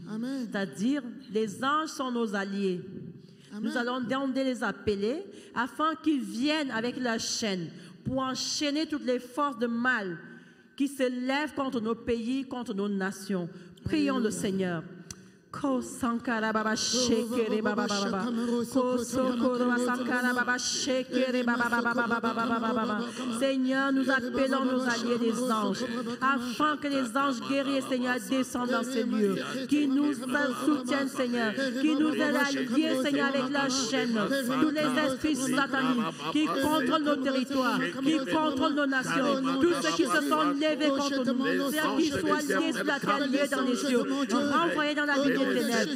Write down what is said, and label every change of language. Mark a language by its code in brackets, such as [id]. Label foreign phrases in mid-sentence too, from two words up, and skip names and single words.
[fr] C'est-à-dire, les anges sont nos alliés. Amen. Nous allons demander les appeler afin qu'ils viennent avec leurs chaînes pour enchaîner toutes les forces de mal qui se lèvent contre nos pays, contre nos nations. Prions le Seigneur. Ko sankara baba shekere baba baba ko sokoro sankara baba shekere baba baba. Seigneur, nous appelons nos alliés les anges afin que les anges guerriers, Seigneur, descendent dans ces lieux, qui nous soutiennent, Seigneur, qui nous aident à lier, Seigneur, avec la chaîne tous les esprits sataniques qui contrôlent nos territoires, qui contrôlent nos nations, tous ceux qui se sont levés contre nous, Seigneur, qu'ils soient liés sur la terre, liés dans les cieux, renvoyés dans la vie des ténèbres.